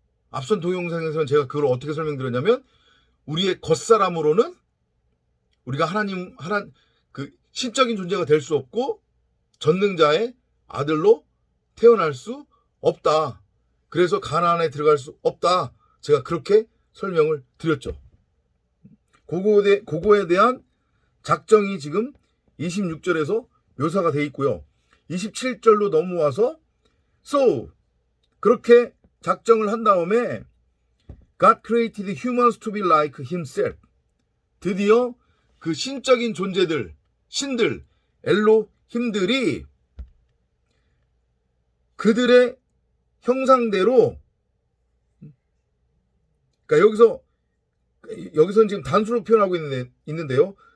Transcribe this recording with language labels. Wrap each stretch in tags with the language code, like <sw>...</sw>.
<ko>앞선 동영상에서는 제가 그걸 어떻게 설명드렸냐면 우리의 겉사람으로는 우리가 그 신적인 존재가 될 수 없고 전능자의 아들로 태어날 수 없다. 그래서 가나안에 들어갈 수 없다. 제가 그렇게 설명을 드렸죠. 그거에 대한 작정이 지금 26절에서 묘사가 돼 있고요. 27절로 넘어와서</ko> <en>So</en> <ko>그렇게 작정을 한 다음에</ko> <en>God created humans to be like himself.</en> <ko>드디어 그 신적인 존재들, 신들, 엘로힘들이 그들의 형상대로, 그러니까 여기서는 지금 단수로 표현하고 있는데요.</ko>